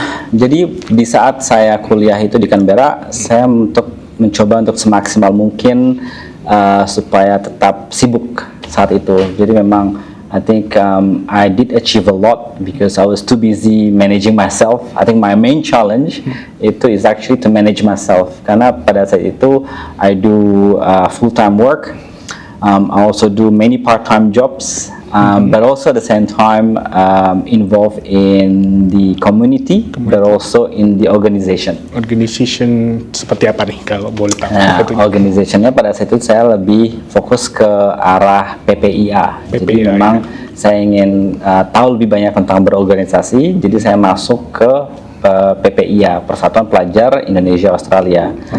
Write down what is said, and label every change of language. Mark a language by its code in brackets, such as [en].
[id] Jadi di saat saya kuliah itu di Canberra, saya mencoba untuk semaksimal mungkin supaya tetap sibuk saat itu. Jadi memang [en] I think I did achieve a lot because I was too busy managing myself. I think my main challenge [id] itu [en] is actually to manage myself, [id] karena pada saat itu [en] I do full-time work. I also do many part-time jobs, but also at the same time involved in the community, but also in the organization. [id] Organization seperti apa nih kalau boleh tahu? Nah, organizationnya pada saat itu saya lebih fokus ke arah PPIA. Jadi memang saya ingin tahu lebih banyak tentang berorganisasi, jadi saya masuk ke PPIA, Persatuan Pelajar Indonesia Australia.